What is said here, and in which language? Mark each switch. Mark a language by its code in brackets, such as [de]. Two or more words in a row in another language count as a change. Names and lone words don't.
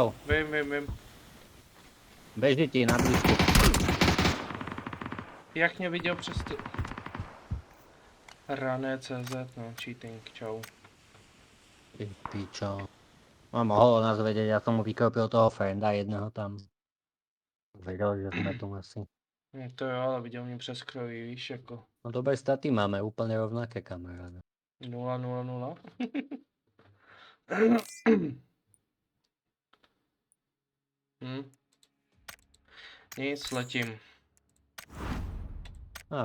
[cs] vím. [sk] Beží ti na blízku. [cs] Jak mě viděl přes to... Rané CZ, no, cheating, čau. Ty pičo. [sk] No mohol nás vedieť, ja som mu vykropil toho frienda jedného tam. Vedel, že sme tu asi. [cs] To jo, ale viděl mě přes kroji, víš, jako [sk] No dobré staty máme, úplne rovnaké kamaráde. [cs] 0. Nic, letím. Tak čau.